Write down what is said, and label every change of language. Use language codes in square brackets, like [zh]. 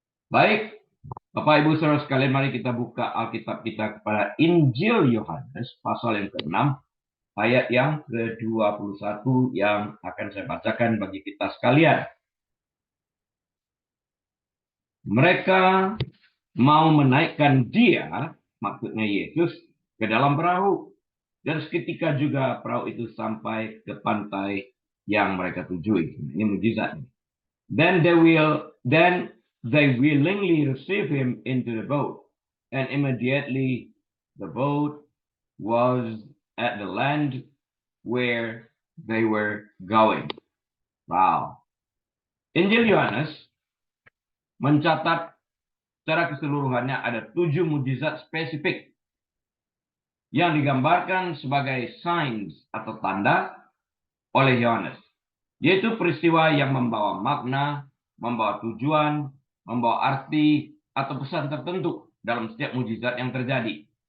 [id] Baik, Bapak Ibu Saudara sekalian, mari kita buka Alkitab kita kepada Injil Yohanes pasal yang ke-6 ayat yang ke-21 yang akan saya bacakan bagi kita sekalian. Mereka mau menaikkan dia, maksudnya Yesus, ke dalam perahu. Dan seketika juga perahu itu sampai ke pantai yang mereka tujui. Ini mujizat. [en] Then they willingly receive him into the boat, and immediately the boat was at the land where they were going. Wow. [id] Injil Yohanes mencatat secara keseluruhannya ada 7 mujizat spesifik yang digambarkan sebagai signs atau tanda oleh Yohanes, yaitu peristiwa yang membawa makna, membawa tujuan, membawa arti atau pesan tertentu dalam setiap mujizat yang terjadi.